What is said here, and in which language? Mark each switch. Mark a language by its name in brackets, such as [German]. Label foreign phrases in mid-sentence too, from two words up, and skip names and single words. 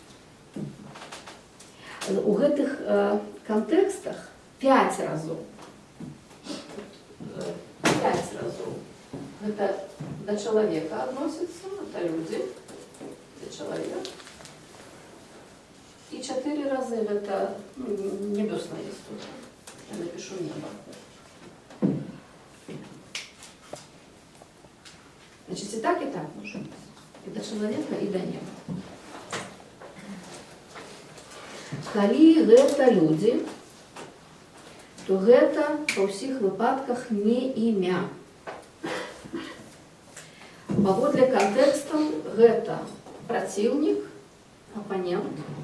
[Belarusian] У гэтых кантэкстах 5 разоў. 5 разоў. Гэта да чалавека адносіцца, да людзі, да чалавека. І 4 разы гэта небёсная істота. [Russian] Я напишу неба. Значит, и так может быть. И до человека, и до неба. [Belarusian] Калі гэта людзі, то гэта ва ўсіх выпадках не імя. Паводле кантэкстаў гэта праціўнік, апанент.